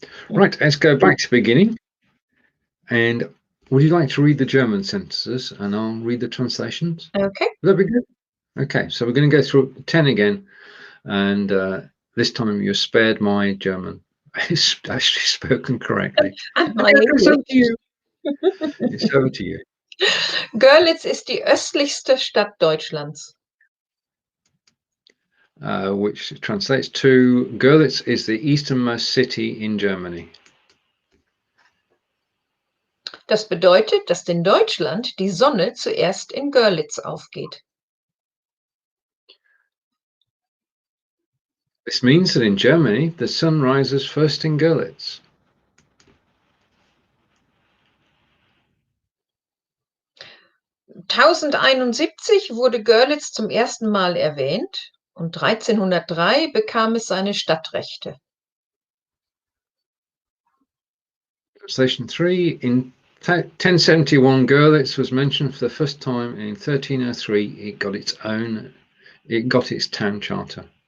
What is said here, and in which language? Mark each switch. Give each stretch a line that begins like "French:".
English: Right, let's go back to the beginning. And would you like to read the German sentences and I'll read the translations? Okay. Would that be good? Okay, so we're going to go through 10 again. And this time you're spared my German. It's actually spoken correctly. It's over to you. It's over to you.
German: Görlitz ist die östlichste Stadt Deutschlands.
English: Which translates to Görlitz is the easternmost city in Germany.
German: Das bedeutet, dass in Deutschland die Sonne zuerst in Görlitz aufgeht.
English: This means that in Germany, the sun rises first in Görlitz.
German: (1071) wurde Görlitz zum ersten Mal erwähnt und 1303 bekam es seine Stadtrechte.
English: Translation 3. In 1071, Görlitz was mentioned for the first time. In 1303, it got its town charter.